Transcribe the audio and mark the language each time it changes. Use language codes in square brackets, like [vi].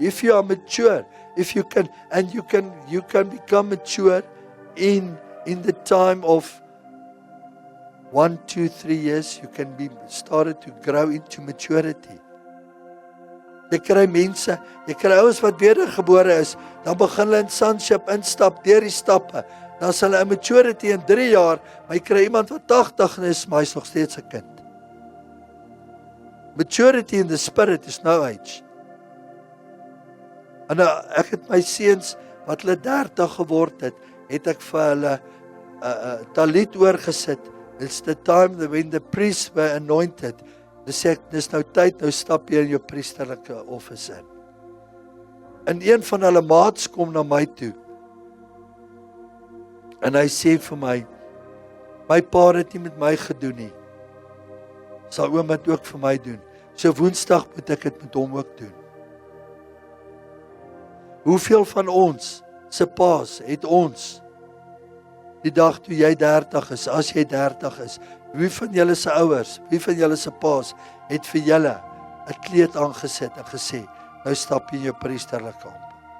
[en] If you are mature, if you can, and you can become mature in the time of 1, 2, 3 years, you can be started to grow into maturity. [af] Jy kry mense, jy kry ouens wat wedergebore is, dan begin hulle in sonship instap, deur die stappe, dan is hulle in maturity in 3 jaar, maar jy kry iemand wat 80 is, maar hy is nog steeds 'n kind. [en] Maturity in the spirit is no age. [af] En ek het my seuns, wat hulle 30 geword het ek vir hulle talit oorgesit. [en] It's the time when the priests were anointed. [af] Dis sê ek, dis nou tyd, nou stap jy in jou priesterlike office in. En een van hulle maats kom na my toe. En hy sê vir my pa het nie met my gedoen nie. Sal oom dit ook vir my doen. So Woensdag moet ek dit met hom ook doen. Hoeveel van ons se paas het ons die dag toe jy 30 is, as jy 30 is, wie van julle se ouers, wie van julle se paas het vir julle 'n kleed aangesit en gesê, nou stap jy in jou priesterlike ampt.